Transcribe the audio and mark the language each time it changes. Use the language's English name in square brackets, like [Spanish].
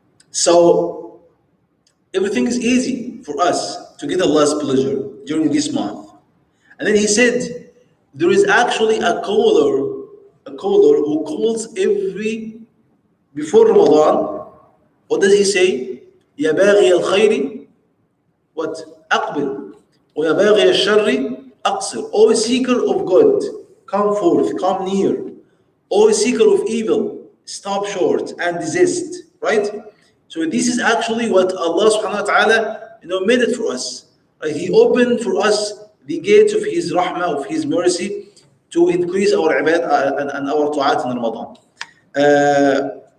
[English] So everything is easy for us to get Allah's pleasure during this month. And then he said, there is actually a caller who calls every before Ramadan. What does he say? [Arabic] يا باغي الخير [English] what? [Arabic] أقبل ويا باغي الشر أقصر. [English] O seeker of good, come forth, come near. O seeker of evil, stop short and desist. Right? So this is actually what Allah subhanahu wa ta'ala made it for us. Right? He opened for us the gates of His rahmah, of His mercy, to increase our ibadah and our ta'at in Ramadan.